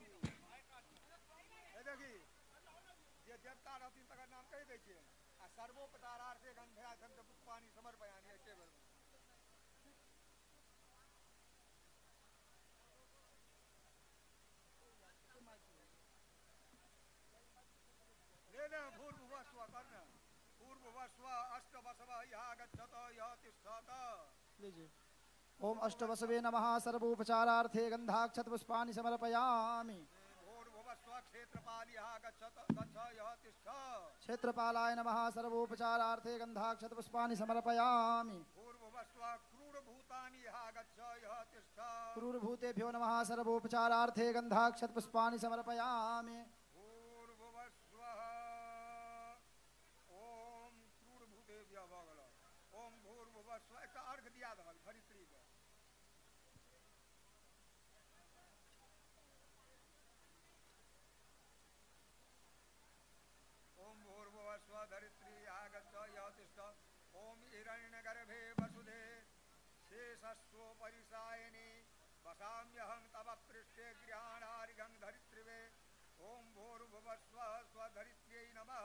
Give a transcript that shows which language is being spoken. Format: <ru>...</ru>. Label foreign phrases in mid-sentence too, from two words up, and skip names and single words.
<mai>ए देखी जे देवता रहथिन तकर नाम कहि दै छियै आ</mai> <sa>सर्वोपचारार्थे गंध्याचंद पुष्पाणि समर्पयामि</sa> <mai>एके बेर लेने</mai> <sa>भूर्भुवस्व कर्ण भूर्भुवस्व अष्टवसव यः गच्छत यः तिष्ठत</sa> <mai>लीजिए।</mai> <sa>ओम अष्टवसवे नमः सर्वोपचारार्थे गंधाक्षत पुष्पाणि समर्पयामि। क्षेत्रपालाय नमः सर्वोपचारार्थे गंधाक्षत पुष्पाणि समर्पयामि। क्रूरभूतेभ्यो नमः सर्वोपचारार्थे गंधाक्षत पुष्पाणि समर्पयामि। ओम भूर्भुवस्व</sa> <mai>एक अर्घ दिया दहल धरित्री के</mai> <sa>ओम भूर्भुवस्व धरित्री आगच्छ यतिष्ठ ओम हिरण्यगर्भे वसुधे शेषस्व परिसायिनी वसाम्यहं तव पृष्ठे गृहाणारिगं धरित्रिवे ओम भूर्भुवस्व स्वधरित्र्यै नमः।</sa>